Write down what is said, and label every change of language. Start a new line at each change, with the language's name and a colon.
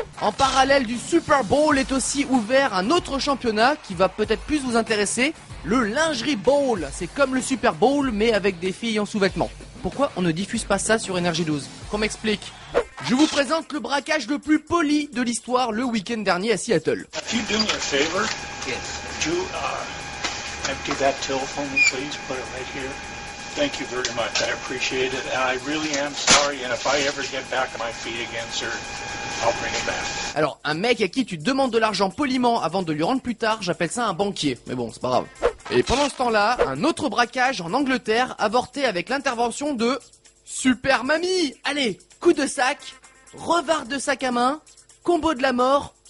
French: En parallèle du Super Bowl est aussi ouvert un autre championnat qui va peut-être plus vous intéresser, le Lingerie Bowl. C'est comme le Super Bowl mais avec des filles en sous-vêtements. Pourquoi on ne diffuse pas ça sur Énergie 12? Qu'on m'explique. Je vous présente le braquage le plus poli de l'histoire le week-end dernier à Seattle.
English: If you do me a favor, would you empty that till for me, please? Put it right here. Thank you very much. I appreciate it, and I really am sorry. And if I ever get back on my feet again, sir, I'll bring it back.
French: Alors, un mec à qui tu demandes de l'argent poliment avant de lui rendre plus tard, j'appelle ça un banquier. Mais bon, c'est pas grave. Et pendant ce temps-là, un autre braquage en Angleterre avorté avec l'intervention de Super Mamie. Allez, coup de sac, revard de sac à main, combo de la mort.